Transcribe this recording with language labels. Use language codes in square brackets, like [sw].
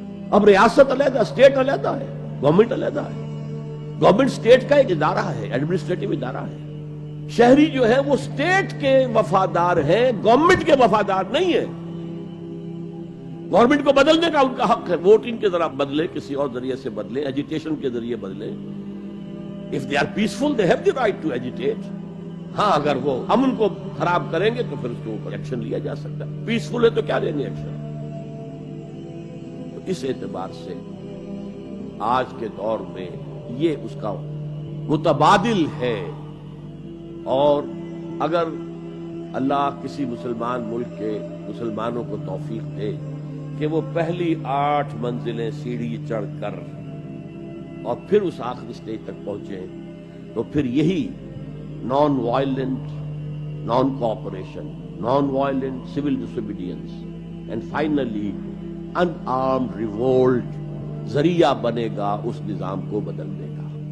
[ur] اب ریاست علیحدہ, اسٹیٹ علیحدہ ہے, گورنمنٹ علیحدہ ہے. گورنمنٹ اسٹیٹ کا ایک ادارہ ہے, ایڈمنسٹریٹو ادارہ ہے. شہری جو ہے وہ اسٹیٹ کے وفادار ہیں, گورنمنٹ کے وفادار نہیں ہے. گورنمنٹ کو بدلنے کا ان کا حق ہے, ووٹنگ کے ذرا بدلے, کسی اور ذریعے سے بدلیں, ایجیٹیشن کے ذریعے بدلیں. [en] If they are peaceful, they have the right to agitate. [ur] ہاں اگر وہ امن کو خراب کریں گے تو پھر اس کے اوپر ایکشن لیا جا سکتا ہے. پیسفل ہے تو کیا لیں گے ایکشن. تو اس اعتبار سے آج کے دور میں یہ اس کا متبادل ہے. اور اگر اللہ کسی مسلمان ملک کے مسلمانوں کو توفیق دے کہ وہ پہلی 8 منزلیں سیڑھی چڑھ کر اور پھر اس آخری سٹیج تک پہنچے, تو پھر یہی [en] non violent, non cooperation, non violent civil disobedience and finally an armed revolt [ur] ذریعہ بنے گا اس نظام کو بدلنے کا.